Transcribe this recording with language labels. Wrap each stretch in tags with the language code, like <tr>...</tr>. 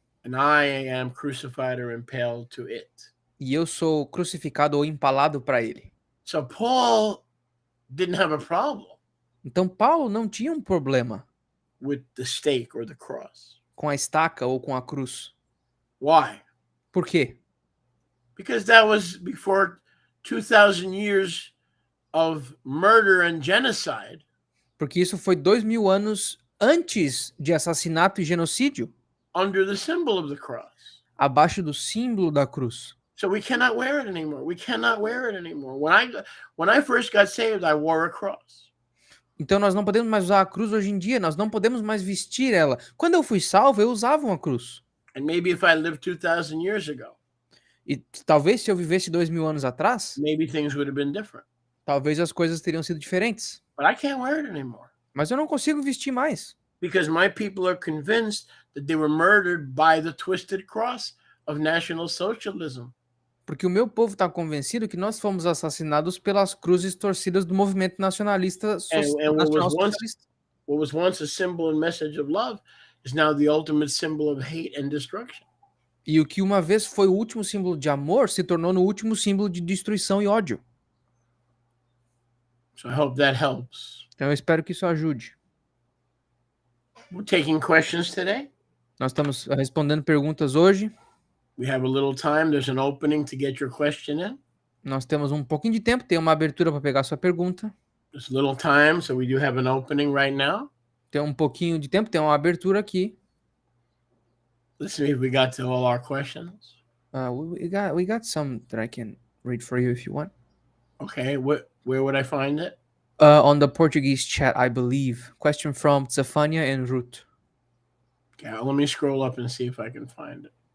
<en>And I am crucified or impaled to it.</en> <pt>E eu sou crucificado ou empalado para ele.</pt> <en>So Paul didn't have a problem.</en> <pt>Então Paulo não tinha um problema</pt> <en>with the stake or the cross.</en> <pt>Com a estaca ou com a cruz.</pt> <en>Why?</en> <pt>Por quê?</pt> <en>Because that was before 2,000 years of murder and genocide.</en> <pt>Porque isso foi 2.000 anos antes de assassinato e genocídio.</pt> <en>Under the symbol of the cross.</en> <pt>Abaixo do símbolo da cruz.</pt> <en>So we cannot wear it anymore. We cannot wear it anymore. When I first got saved, I wore a cross.</en> <pt>Então nós não podemos mais usar a cruz hoje em dia. Nós não podemos mais vestir ela. Quando eu fui salvo, eu usava uma cruz.</pt> <en>And maybe if I lived 2,000 years ago.</en> <pt>E talvez se eu vivesse 2.000 anos atrás.</pt> <en>Maybe things would have been different.</en> <pt>Talvez as coisas teriam sido diferentes.</pt> <en>But I can't wear it anymore.</en> <pt>Mas eu não consigo vestir mais.</pt> <en>Because my people are convinced that they were murdered by the twisted cross of National Socialism.</en> <pt>Porque o meu povo está convencido que nós fomos assassinados pelas cruzes torcidas do movimento nacionalista nacional-socialista.</pt> <en>What was once a symbol and message of love is now the ultimate symbol of hate and destruction.</en> <pt>E o que uma vez foi o último símbolo de amor se tornou no último símbolo de destruição e ódio.</pt> <en>So I hope that helps.</en> <pt>Então eu espero que isso ajude.</pt> <en>We're taking questions today.</en> <pt>Nós estamos respondendo perguntas hoje.</pt> <en>We have a little time. There's an opening to get your question in.</en> <pt>Nós temos um pouquinho de tempo, tem uma abertura para pegar sua pergunta.</pt> <en>There's a little time, so we do have an opening right now.</en> <pt>Tem um pouquinho de tempo, tem uma abertura aqui.</pt> <en>Let's see if we got to all our questions. We got some that I can read for you if you want. Okay, where would I find it? On the Portuguese chat, I believe. Question from Zafania and Ruth. Okay, let me scroll up and see if I can find it.</en>